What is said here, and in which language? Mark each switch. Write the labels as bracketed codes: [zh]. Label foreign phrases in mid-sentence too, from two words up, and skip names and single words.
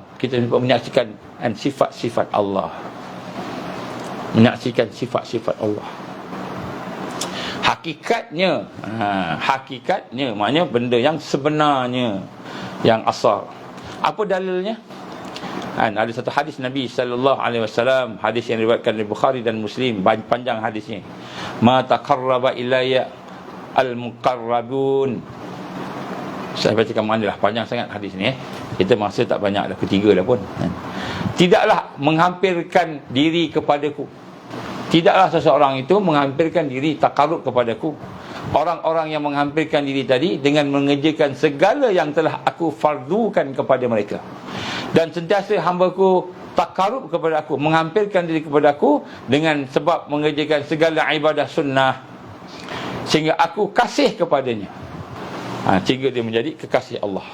[ms] Kita menyaksikan sifat-sifat Allah. Menyaksikan sifat-sifat Allah. Hakikatnya, hakikatnya maknanya benda yang sebenarnya, yang asal. Apa dalilnya? Ada satu hadis Nabi [ar] صلى الله عليه وسلم, [ms] hadis yang diriwayatkan oleh Bukhari dan Muslim, panjang hadisnya. [ar] ما تقرب إلي المتقربون. [ms] Saya bacakan manalah, panjang sangat hadis ni. Kita masa tak banyak dah, ketiga dah pun. Tidaklah menghampirkan diri kepadaku. Tidaklah seseorang itu menghampirkan diri, takarrub kepadaku. Orang-orang yang menghampirkan diri tadi dengan mengerjakan segala yang telah aku fardukan kepada mereka. Dan sentiasa hamba-Ku takarrub kepada aku, menghampirkan diri kepada aku dengan sebab mengerjakan segala ibadah sunnah, sehingga aku kasih kepadanya, sehingga dia menjadi kekasih Allah.